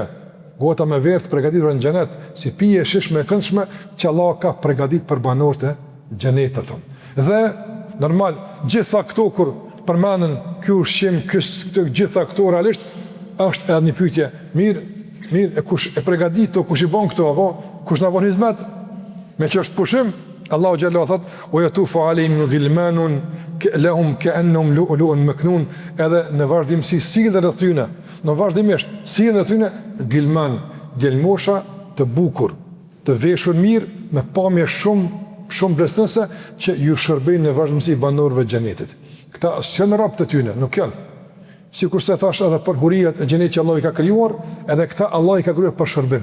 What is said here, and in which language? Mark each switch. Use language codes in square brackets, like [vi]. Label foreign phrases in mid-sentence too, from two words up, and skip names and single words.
[sq] Gota me verë të përgatitur në xhenet, si pije shishme e këndshme që Allah ka përgatitur për banorët e xhenetit tonë. Dhe normal, gjitha këto kur përmenden ky ushqim, gjitha këto realisht është edhe një pyetje. Mirë, e kush e përgatit, kush i bën këto, apo kush na bën hizmet? Me që është pushim, Allahu xhallahu thot: [ar] "ويطوف عليهم غلمان لهم كأنهم لؤلؤ مكنون." [sq] Edhe në vazhdimsi sillen rreth tyre. Në vazhdimisht sillen rreth tyre gilman, djelmosha të bukur, të veshur mirë me pamje shumë blestonëse që ju shërbejnë në vazhdimsi banorëve të xhenetit. Këta janë rob të tyre, nuk janë. Sikur se thash edhe për huriat e xhenetit që Allah i ka krijuar, edhe këta Allah i ka krijuar për shërbim.